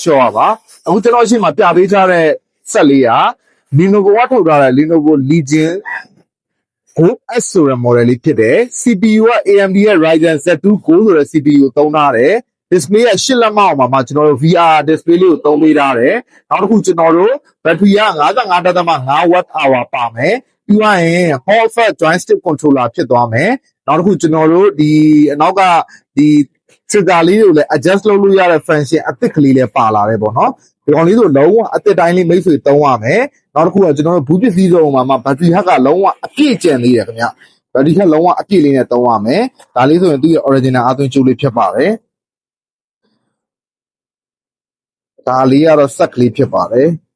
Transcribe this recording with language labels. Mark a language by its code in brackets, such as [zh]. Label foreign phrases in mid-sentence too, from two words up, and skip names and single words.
[my] Shop ပါအခုကျွန်တော်အရှိမပြပေးထားတဲ့ဆက်လေးက Lenovo ကထုတ်ထားတဲ့ Lenovo Legion Go S ဆိုတဲ့ model လေးဖြစ်တယ် CPU က AMD ရဲ့ Ryzen Z2 Go ဆိုတဲ့ CPU ကိုသုံးထားတယ်display က8လက်မအောင်မှာကျွန်တော်တို့ [en] VR display [my] လေးကိုသုံးပေးထားတယ်။နောက်တစ်ခုကျွန်တော်တို့ battery က 55.5 [en] watt hour [my] ပါမယ်။ပြီးသွားရင် Hall [en] effect joystick controller [my] ဖြစ်သွားမယ်။နောက်တစ်ခုကျွန်တော်တို့ဒီအနောက်ကဒီ trigger လေးတွေကိုလည်း adjust လုပ်လို့ရတဲ့ function အသစ်ကလေးလည်းပါလာတယ်ပေါ့နော်။ဒီကောင်လေးဆိုလုံးဝအသစ်တိုင်းလေးမိတ်ဆွေသုံးရမယ်။နောက်တစ်ခုကကျွန်တော်တို့ဘူးပစ္စည်းစုံမှာ battery ဟက်ကလုံးဝအပြည့်ကျန်သေးတယ်ခင်ဗျ။battery ဟက်လုံးဝအပြည့်လေးနဲ့သုံးရမယ်။ဒါလေးဆိုရင်သူ့ရဲ့ original အသွင်ကြိုးလေးဖြစ်ပါတယ်။ဒါလေးကတော့ဆက်ကလေးဖြစ်ပါတယ်